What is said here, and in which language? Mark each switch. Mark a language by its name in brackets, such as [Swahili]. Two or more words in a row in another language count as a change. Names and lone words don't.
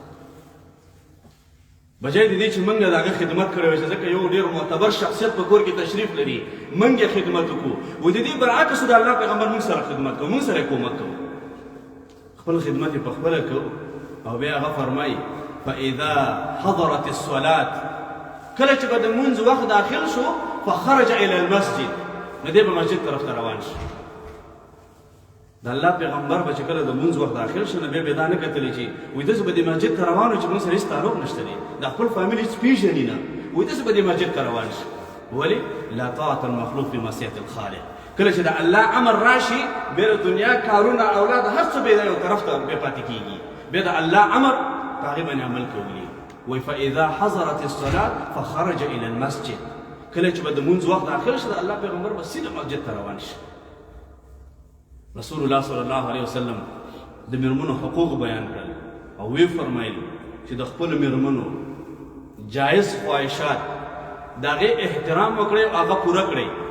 [Pashto] بجای د دې چې موږ د هغه خدمت کړی وای چې ځکه یو ډېر معتبر شخصیت په کور کې تشریف لري موږ یې خدمت وکړو، و د دې برعکس د الله پیغمبر موږ سره خدمت کوو، موږ سره یې کومک کوو، خپل خدمت یې په خپله کوو. او بیا هغه فرمایي [Arabic] فاذا حضرت الصلاة، [Pashto] کله چې به د لمونځ وخت داخل شو [Arabic] فخرج الى المسجد، [Pashto] نو دی به مسجد طرف ته روان شي. د الله پیغمبر به چې کله د لمونځ وخت داخل شو نو بیا به دا نه کتلی چې وایي داسې به دې مسجد ته روان و چې موږ سره هېڅ تعلق نشته دی، د خپل فامیل هېڅ پېژني نه، وایي داسې به دې مسجد ته روان شي. ولې؟ [Arabic] لا طاعة المخلوق في معصیة الخالق. [Pashto] کله چې د الله امر راشي بیا د دنیا کارونه اولاد هر څه بیا یو طرف ته بیا پاتې کېږي بیا د الله امر په هغې باندې عمل کوي وایي [Arabic] فاذا حضرت الصلاه فخرج الى المسجد [Pashto] کله چې به د مونځ وخت داخل شي د الله پیغمبر به سیده مسجد ته روان شي رسول الله [Arabic] صلی الله علیه وسلم [Pashto] د میرمنو حقوق بیان کړل او وی فرمایل چې د خپل میرمنو جایز خواهشات د هغې احترام وکړئ او هغه پوره کړئ